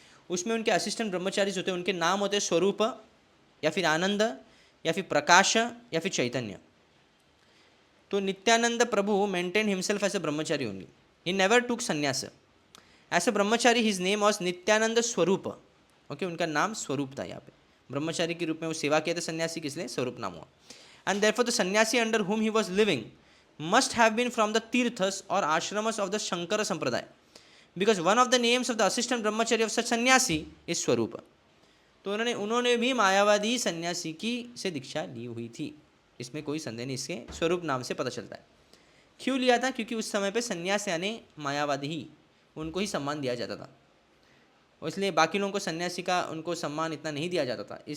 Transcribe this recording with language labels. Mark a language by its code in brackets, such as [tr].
[hi] उसमें उनके असिस्टेंट ब्रह्मचारीज होते हैं, उनके नाम होते हैं स्वरूप या फिर आनंद या फिर प्रकाश या फिर चैतन्य. [en] तो Nityananda Prabhu maintain himself as a brahmachari only. He never took sannyasa. As a brahmachari his name was Nityananda Swarup. Okay, [hi] उनका नाम स्वरूप था. यहाँ पे ब्रह्मचारी के रूप में वो सेवा किए थे सन्यासी, किस लिए स्वरूप नाम हुआ. [en] And therefore the sannyasi under whom he was living must have been from the tirthas or ashramas of the Shankara Sampradaya, because one of the names of the assistant brahmachari of such sannyasi is Swarupa. [hi] तो उन्होंने भी मायावादी सन्यासी की से दीक्षा ली हुई थी, इसमें कोई संदेह नहीं. इसके स्वरूप नाम से पता चलता है. क्यों लिया था? क्योंकि उस समय पे सन्यास यानी मायावादी ही, उनको ही सम्मान दिया जाता था. इसलिए बाकी लोगों को सन्यासी का उनको सम्मान इतना नहीं दिया जाता था.